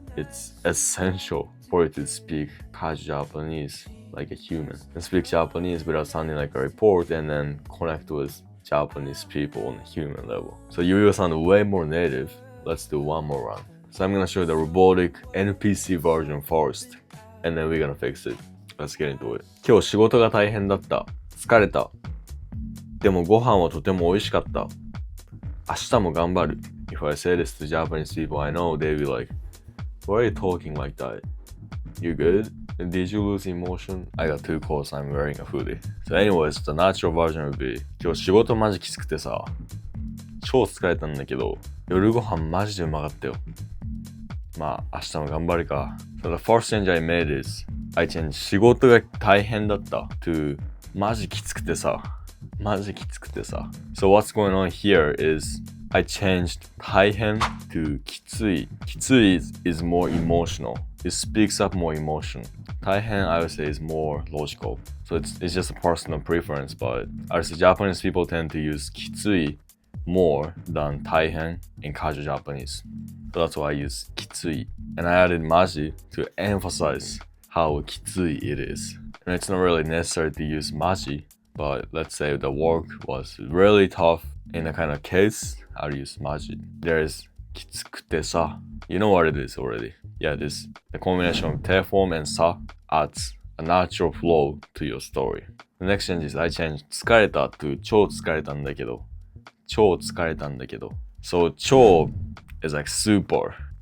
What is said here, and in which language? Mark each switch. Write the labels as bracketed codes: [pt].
[en] It's essential for you to speak casual Japanese like a human and speak Japanese without sounding like a report and then connect with Japanese people on a human level. So you will sound way more native. Let's do one more round. So I'm gonna show you the robotic NPC version first, and then we're gonna fix it. Let's get into it. [ja] 今日仕事が大変だった。疲れた。でもご飯はとても美味しかった。明日も頑張る。 [en] If I say this to Japanese people I know, they'll be like, why are you talking like that? You good? Did you lose emotion? I got too close, I'm wearing a hoodie. So anyways, the natural version would be [ja] 今日仕事マジきつくてさ超疲れたんだけど夜ご飯マジでうまかったよまあ明日も頑張るか [en] So the first change I made is I changed 仕事が大変だった to [ja] マジきつくてさマジきつくてさ [en] So what's going on here is I changed 大変 to きつい きつい is more emotional. It speaks up more emotion. 大変 I would say is more logical. So it's just a personal preference, but I would say Japanese people tend to use きつい more than 大変 in casual Japanese. So that's why I use きつい. And I added マジ to emphasize how きつい it is. And it's not really necessary to use マジ, but let's say the work was really tough in a kind of case, I'll use マジ. There's きつくてさ. You know what it is already. Yeah, the combination of te form and sa adds a natural flow to your story. The next change is I changed 疲れた to [ja] 超疲れたんだけど超疲れたんだけど [en] So 超 is like super.